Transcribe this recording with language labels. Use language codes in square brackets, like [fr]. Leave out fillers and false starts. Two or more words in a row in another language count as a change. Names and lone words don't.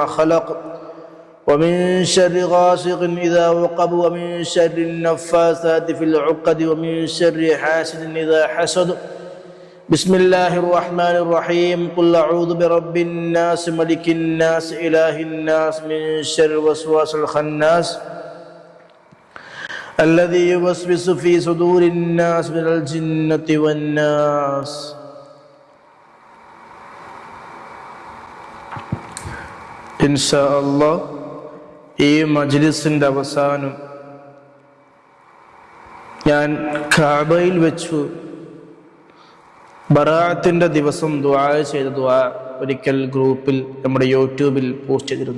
[ar] خلق ومن شر غاسق إذا وقب ومن شر النفاثات في العقد ومن شر حاسد إذا حسد بسم الله الرحمن الرحيم قل أعوذ برب الناس ملك الناس إله الناس من شر الوسواس الخناس الذي يوسوس في صدور الناس من الجنة والناس. إن شاء الله [ml] ഈ മജ്ലിസിന്റെ അവസാനം ഞാൻ കഅബയിൽ വെച്ചു ബറാഅത്തിന്റെ ദിവസം ദുആ ചെയ്ത ദുആ ഒരിക്കൽ ഗ്രൂപ്പിൽ നമ്മുടെ യൂട്യൂബിൽ പോസ്റ്റ് ചെയ്തിരുന്നു.